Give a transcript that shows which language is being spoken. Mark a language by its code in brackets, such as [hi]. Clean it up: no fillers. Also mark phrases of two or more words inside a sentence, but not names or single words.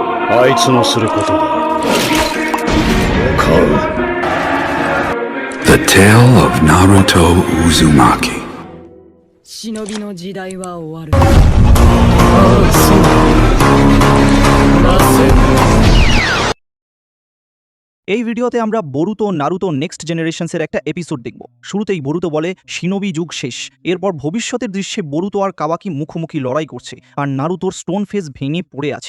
[ja] あいつのすることだ。買う。 [en] The Tale of Naruto Uzumaki. [ja] 忍びの時代は終わる。 [bn] এই ভিডিওতে আমরা বরুতো নারুতো নেক্সট জেনারেশনসের একটা এপিসোড দেখব। শুরুতেই বরুতো বলে শিনোবি যুগ শেষ। এরপর ভবিষ্যতের দৃশ্যে বরুতো আর কাওয়াকি মুখোমুখি লড়াই করছে, আর নারুতোর [en] stone face [bn] ভেঙে পড়ে আছে।